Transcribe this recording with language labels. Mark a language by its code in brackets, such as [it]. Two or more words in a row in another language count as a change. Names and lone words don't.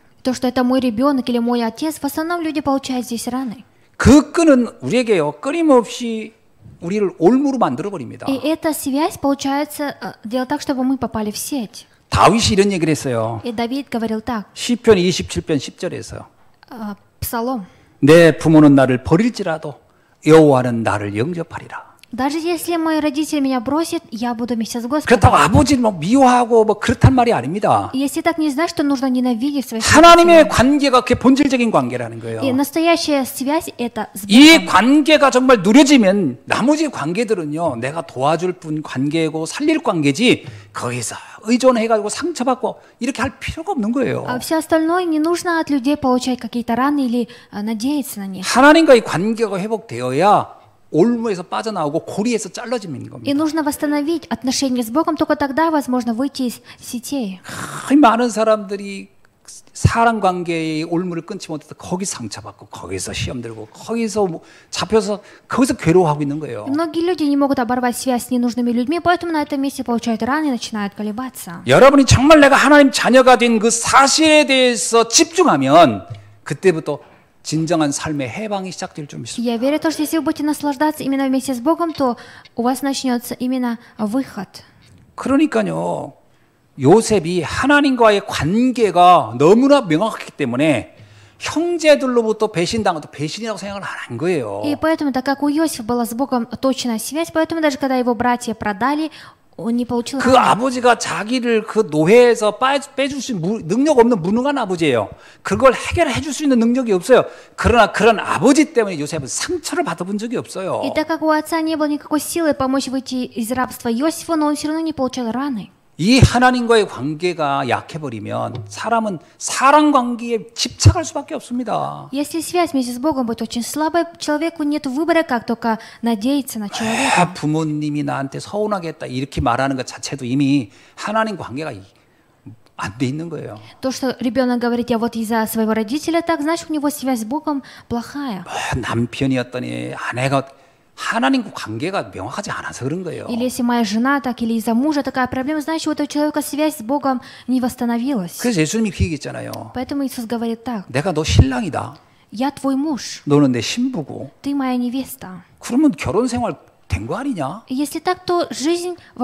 [ru] То, что это мой ребенок или мой отец, в основном люди получают здесь раны. [ko] 그 끈은 우리에게요, 끊임없이 우리를 올무로 만들어 버립니다. [ru] И эта связь, получается, делает так, чтобы мы попали в сеть. [ko] 다윗이 이런 얘기를 했어요. [ru] И Давид говорил так, [ko] 시편 27편 10절에서 [ru] Псалом. [ko] 내 부모는 나를 버릴지라도 여호와는 나를 영접하리라. [ru] Даже если мои родители меня бросят, я буду вместе с Господом. [ko] 그렇다고 아버지를 뭐 미워하고 뭐 그렇단 말이 아닙니다. [ru] Если так не знаешь, что нужно ненавидеть своих [ko] 하나님의 관계가 그게 본질적인 관계라는 거예요. [ru] И настоящая связь это с [ko] 이 [ru] Богом. [ko] 관계가 정말 누려지면 나머지 관계들은요, 내가 도와줄 분 관계고 살릴 관계지 거기서 의존해가지고 상처받고 이렇게 할 필요가 없는 거예요. [ru] А все остальное не нужно от людей получать какие-то раны или надеяться на них. [ko] 하나님과의 관계가 회복되어야 올무에서 빠져나오고 고리에서 잘라지는 겁니다. [ru] И нужно восстановить отношения с Богом, только тогда возможно выйти из сетей. [ko] 많은 사람들이 사람 관계의 올무를 끊지 못해서 거기서 상처받고 거기서 시험 들고 거기서 잡혀서 거기서 괴로워하고 있는 거예요. [ru] Многие люди не могут оборвать связь с ненужными людьми, поэтому на этом месте получают раны и начинают колебаться. [ko] 여러분이 정말 내가 하나님 자녀가 된 그 사실에 대해서 집중하면 그때부터 진정한 삶의 해방이 시작될 줄 믿습니다. [ru] Я верю, что если вы будете наслаждаться именно вместе с Богом, то у вас начнется именно выход. [ko] 그러니까요, 요셉이 하나님과의 관계가 너무나 명확했기 때문에 형제들로부터 배신당한 배신이라고 생각을 안 한 거예요. [ru] И поэтому, так как у Иосифа была с Богом точная связь, поэтому даже когда его братья продали, он не получил [ko] 그 [ru] раны. [ko] 아버지가 자기를 그 노예에서 빼줄 수 있는 능력 없는 무능한 아버지예요. 그걸 해결해 줄 수 있는 능력이 없어요. 그러나 그런 아버지 때문에 요셉은 상처를 받아본 적이 없어요. [ru] И так как у отца не было никакой силы помочь выйти из рабства Иосифу, но он все равно не получал раны. [ko] 이 하나님과의 관계가 약해버리면 사람은 사랑 관계에 집착할 수밖에 없습니다. [ru] Если связь вместе с Богом будет очень слабой, человеку нет выбора, как только надеяться на человека. [ko] 부모님이 나한테 서운하게 했다 이렇게 말하는 것 자체도 이미 하나님 관계가 안 돼 있는 거예요. [ru] То, что ребенок говорит, я вот из-за своего родителя так, значит, у него связь с Богом плохая. [ko] 남편이었더니 아내가 하나님과 관계가 명확하지 않아서 그런 거예요. [ru] Или если моя жена так, или из-за мужа такая проблема, значит, у этого человека связь с Богом не восстановилась. [ko] 그래서 예수님이 그 얘기했잖아요. [ru] Поэтому Иисус говорит так: [ko] 내가 너 신랑이다. [ru] я твой муж, [ko] 너는 내 신부고. [ru] ты моя невеста. [ko] 그러면 결혼 생활 된 거 아니냐? [ru] И если так, то жизнь в